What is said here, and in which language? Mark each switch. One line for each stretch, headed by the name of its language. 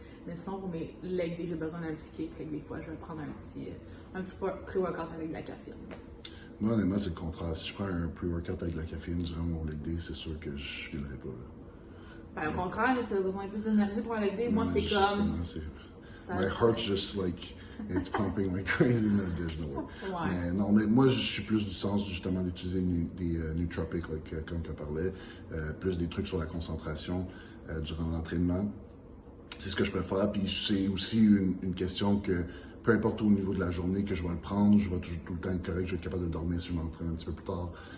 French: Mais sinon, pour mes leg day, j'ai besoin d'un petit kick. Fait que des fois, je vais prendre un petit pré-workout avec de la caféine. Moi, honnêtement, c'est le contraire. Si je prends un pre-workout avec de la caféine durant mon leg day, c'est sûr que je filerai pas. Là. Ben, au contraire, tu as besoin de plus d'énergie pour un leg day. Moi, c'est comme.
English: My heart's just like, it's pumping like crazy, mais there's no way.
French: Ouais. Mais non, mais moi, je suis plus du sens justement d'utiliser des nootropics, comme tu parlais, plus des trucs sur la concentration durant l'entraînement. C'est ce que je préfère. Puis c'est aussi une question que peu importe au niveau de la journée que je vais le prendre, je vais toujours tout le temps être correct, je vais être capable de dormir si je m'entraîne un petit peu plus tard.